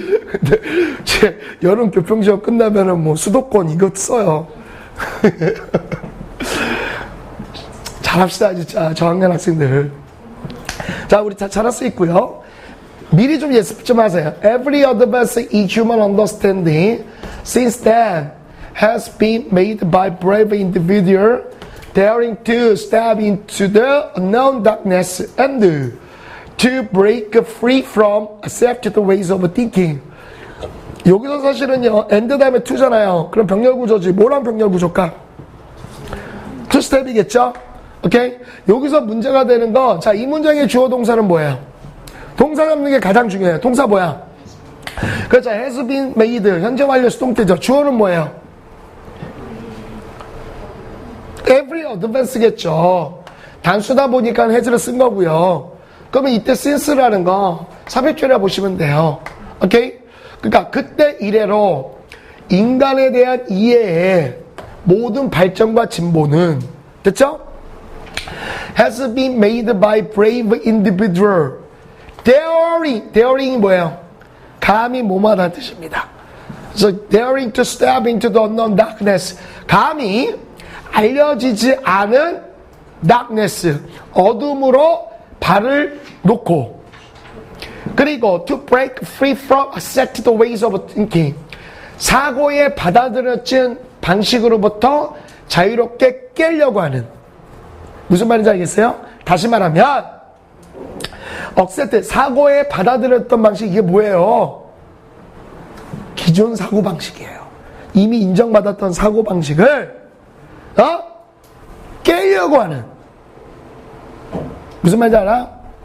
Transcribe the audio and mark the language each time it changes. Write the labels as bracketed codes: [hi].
[ko] 근데 제 여름 교평 시험 끝나면은 뭐 수도권 이것 써요. 잘합시다 진짜 저학년 학생들. 자, 우리 다 잘할 수 있고요. 미리 좀 예습 좀 하세요. [en] Every advance in human understanding since then has been made by brave individual daring to step into the unknown darkness and to break free from accepted ways of thinking. [ko] 여기서 사실은요, and 다음에 to잖아요. 그럼 병렬 구조지. 뭐랑 병렬 구조일까? to step이겠죠? 오케이? 여기서 문제가 되는 거, 자, 이 문장의 주어 동사는 뭐예요? 동사 잡는 게 가장 중요해요. 동사 뭐야? 그렇죠. [en] has been made. [ko] 현재 완료 수동태죠. 주어는 뭐예요? every advance겠죠. 단수다 보니까 has를 쓴 거고요. 그러면 이때 since라는 거 삽입절이라 보시면 돼요. 오케이? 그러니까 그때 이래로 인간에 대한 이해의 모든 발전과 진보는 됐죠? [en] has been made by brave individual. [ko] daring이 뭐예요? 감히 뭐마다는 뜻입니다. [en] So daring to step into the unknown darkness. [ko] 감히 알려지지 않은 darkness. 어둠으로 발을 놓고. [en] 그리고 to break free from accepted ways of thinking. [ko] 사고에 받아들여진 방식으로부터 자유롭게 깨려고 하는. 무슨 말인지 알겠어요? 다시 말하면 억세트 사고에 받아들였던 방식 이게 뭐예요? 기존 사고 방식이에요. 이미 인정받았던 사고 방식을 깨려고 하는. 무슨 말인지 알아?